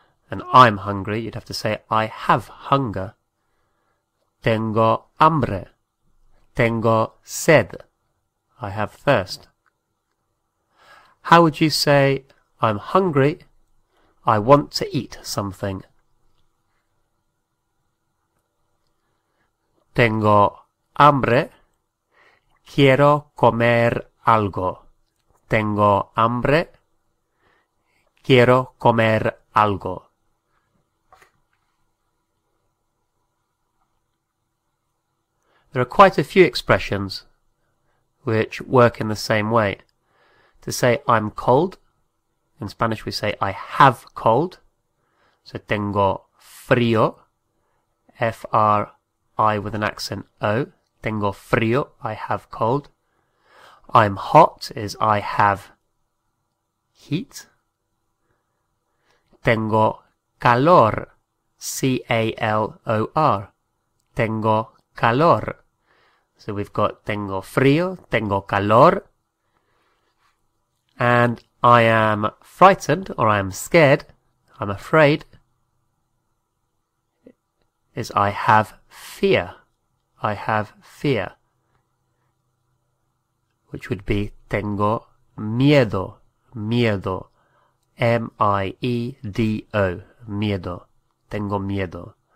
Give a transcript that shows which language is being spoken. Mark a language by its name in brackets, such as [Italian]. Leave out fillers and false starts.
[English] And I'm hungry, you'd have to say I have hunger. [Spanish] Tengo hambre. Tengo sed. [English] I have thirst. How would you say I'm hungry, I want to eat something? [Spanish] Tengo hambre, quiero comer algo. Tengo hambre, quiero comer algo. [English] There are quite a few expressions which work in the same way. To say I'm cold, in Spanish we say I have cold. So [Spanish] tengo frío, [English] F-R-I with an accent O. [Spanish] Tengo frío, [English] I have cold. I'm hot is I have heat. [Spanish] Tengo calor, C-A-L-O-R. Tengo calor. [English] So we've got [Spanish] tengo frío, tengo calor. [English] And I am frightened, or I am scared, I'm afraid, is I have fear. I have fear. Which would be [Spanish] tengo miedo, miedo, M-I-E-D-O, miedo, tengo miedo.